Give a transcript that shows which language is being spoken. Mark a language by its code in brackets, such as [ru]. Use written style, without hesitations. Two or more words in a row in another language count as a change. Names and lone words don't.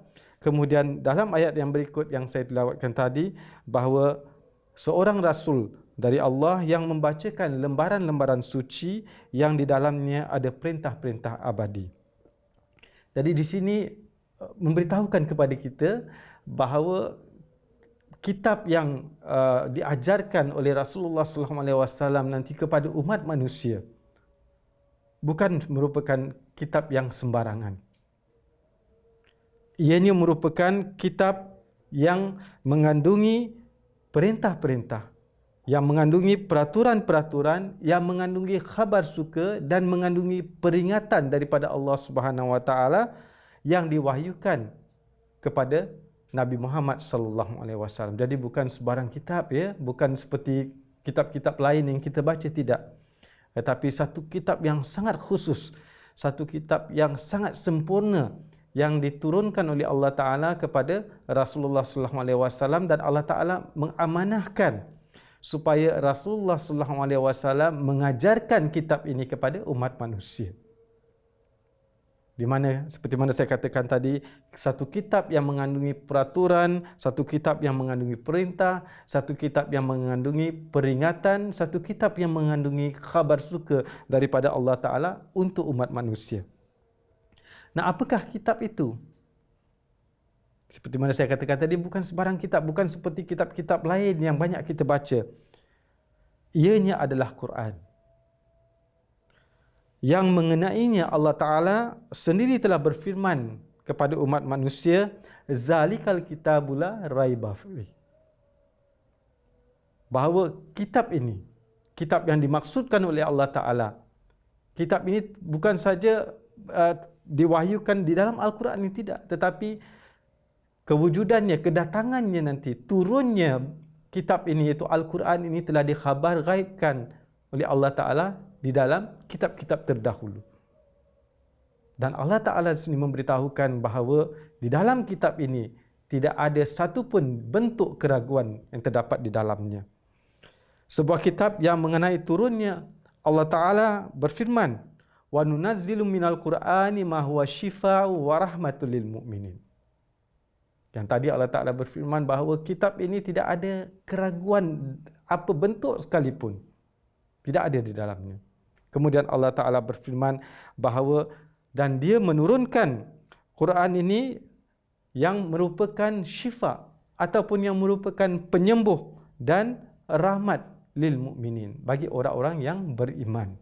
[ms] Kemudian dalam ayat yang berikut yang saya tilawatkan tadi, bahawa seorang Rasul dari Allah yang membacakan lembaran-lembaran suci yang di dalamnya ada perintah-perintah abadi. Jadi di sini memberitahukan kepada kita bahawa kitab yang diajarkan oleh Rasulullah SAW nanti kepada umat manusia bukan merupakan kitab yang sembarangan. Ianya merupakan kitab yang mengandungi perintah-perintah, yang mengandungi peraturan-peraturan, yang mengandungi khabar suka dan mengandungi peringatan daripada Allah [ar] سبحانه وتعالى [ms] yang diwahyukan kepada Nabi Muhammad [ar] صلى الله عليه وسلم. [ms] Jadi bukan sebarang kitab, ya, bukan seperti kitab-kitab lain yang kita baca, tidak. Tetapi satu kitab yang sangat khusus, satu kitab yang sangat sempurna yang diturunkan oleh Allah taala kepada Rasulullah [ar] صلى الله عليه وسلم, [ms] dan Allah taala mengamanahkan supaya Rasulullah [ar] صلى الله عليه وسلم [ms] mengajarkan kitab ini kepada umat manusia. Di mana seperti mana saya katakan tadi, satu kitab yang mengandungi peraturan, satu kitab yang mengandungi perintah, satu kitab yang mengandungi peringatan, satu kitab yang mengandungi khabar suka daripada Allah Ta'ala untuk umat manusia. Nah, apakah kitab itu? Seperti mana saya katakan tadi, bukan sebarang kitab, bukan seperti kitab-kitab lain yang banyak kita baca. Ianya adalah Quran. Yang mengenainya Allah Ta'ala sendiri telah berfirman kepada umat manusia, [ar] ذلك الكتاب لا ريب فيه. [ms] Bahawa kitab ini, kitab yang dimaksudkan oleh Allah Ta'ala, kitab ini bukan saja diwahyukan di dalam Al-Quran ini, tidak, tetapi kewujudannya, kedatangannya nanti, turunnya kitab ini iaitu Al-Quran ini telah dikhabar gaibkan oleh Allah Ta'ala di dalam kitab-kitab terdahulu. Dan Allah Ta'ala sendiri memberitahukan bahawa di dalam kitab ini tidak ada satu pun bentuk keraguan yang terdapat di dalamnya. Sebuah kitab yang mengenai turunnya, Allah Ta'ala berfirman, [ar] وننزل من القرآن ما هو شفاء ورحمة للمؤمنين. [ms] Yang tadi Allah Ta'ala berfirman bahawa kitab ini tidak ada keraguan apa bentuk sekalipun. Tidak ada di dalamnya. Kemudian Allah Ta'ala berfirman bahawa dan dia menurunkan Quran ini yang merupakan syifa ataupun yang merupakan penyembuh dan rahmat [ar] للمؤمنين, [ms] bagi orang-orang yang beriman.